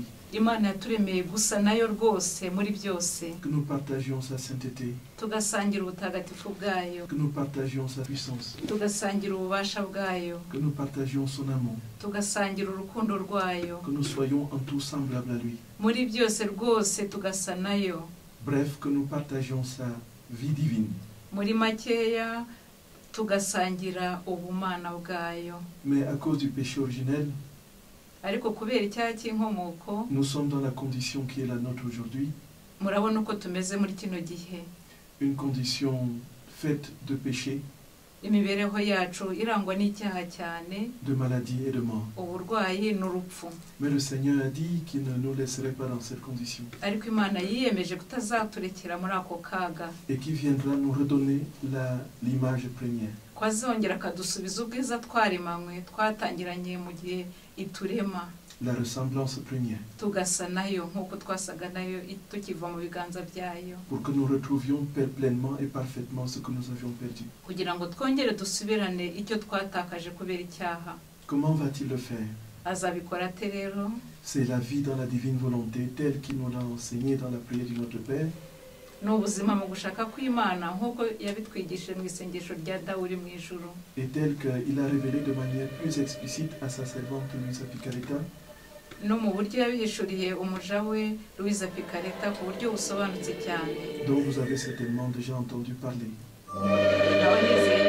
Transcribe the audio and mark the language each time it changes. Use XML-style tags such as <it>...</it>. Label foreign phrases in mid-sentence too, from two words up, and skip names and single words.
<rw>Imana yaturemeye gusa nayo rwose muri byose.</rw> <fr>Que nous partagions sa sainteté.</fr> <rw>Tugasangira ubutagatifu bwayo.</rw> <fr>Que nous partagions sa puissance.</fr> <rw>Tugasangira ububasha bwayo.</rw> <fr>Que nous partagions son amour.</fr> <rw>Tugasangira urukundo rwayo.</rw> <fr>Que nous soyons en tout semblables à lui.</fr> <rw>Muri byose rwose tugasa nayo.</rw> <fr>Bref, que nous partagions sa vie divine.</fr> <rw>Muri makeya tugasangira ubumana bwayo.</rw> <fr>Mais à cause du péché originel,</fr> <rw>ariko kubera icyaha cy'inkomoko</rw> <fr>nous sommes dans la condition qui est la nôtre aujourd'hui,</fr> <rw>murabona uko tumeze muri kino gihe,</rw> <fr>une condition faite de péché,</fr> <rw>imibereho yacu irangwa n'icyaha cyane,</rw> <fr>de maladie et de mort.</fr> <rw>uburwayi n'urupfu.</rw> <fr>Mais le Seigneur a dit qu'il ne nous laisserait pas dans cette condition</fr> <rw>ariko Imana yiyemeje kutazaturekera muri ako kaga,</rw> <fr>et qu'il viendra nous redonner l'image première.</fr> <rw>ko azongera akadusubiza ubwiza twaremanywe twatangiranye mu gihe iturema,</rw> <fr>La ressemblance première,</fr> <rw>tugasa nayo nk'uko twasaga nayo tukiva mu biganza byayo,</rw> <fr>pour que nous retrouvions pleinement et parfaitement ce que nous avions perdu.</fr> <rw>kugira ngo twongere dusubirane icyo twatakaje kubera icyaha.</rw> <fr>Comment va-t-il le faire?</fr> <rw>azabikora ate rero?</rw> <fr>C'est la vie dans la divine volonté telle qu'il nous l'a enseigné dans la prière du Notre Père,</fr> <rw>ni ubuzima mu gushaka kw'Imana nk'uko yabitwigishije mu isengesho rya Dawuri mu ijuru,</rw> <fr>et telle qu'il a révélé de manière plus explicite à sa servante Luisa Picaretta,</fr> <rw>no mu buryo yabihishuriye umuja we Luisa Picaretta ku buryo busobanutse cyane.</rw> <fr>dont vous avez certainement déjà entendu parler.</fr> <rw>Nawe</rw>